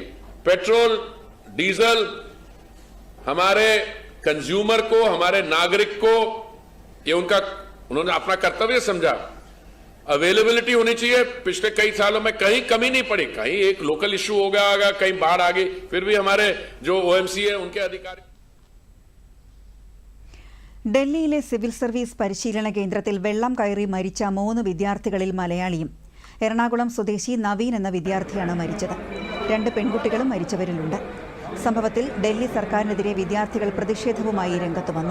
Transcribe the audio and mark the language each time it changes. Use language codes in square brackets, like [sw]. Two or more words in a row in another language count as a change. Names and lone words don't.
[hi] पेट्रोल, डीजल हमारे कंज्यूमर को, हमारे नागरिक को, ये उन्होंने अपना कर्तव्य समझा. अवेलेबिलिटी होनी चाहिए. पिछले कई सालों में कहीं कमी नहीं पड़ी. कहीं एक [en] local issue [hi] हो गया, कहीं बाढ़ आ गई, फिर भी हमारे जो OMC है उनके अधिकारी. [ml] ഡൽഹിയിലെ സിവിൽ സർവീസ് പരിശീലന കേന്ദ്രത്തിൽ വെള്ളം കയറി മരിച്ച 3 വിദ്യാർത്ഥികളിൽ മലയാളിയും. എറണാകുളം സ്വദേശി നവീൻ എന്ന വിദ്യാർത്ഥിയാണ് മരിച്ചത്. 2 പെൺകുട്ടികളും മരിച്ചവരിലുണ്ട്. സംഭവത്തിൽ ഡൽഹി സർക്കാരിനെതിരെ വിദ്യാർത്ഥികൾ പ്രതിഷേധവുമായി രംഗത്ത് വന്നു.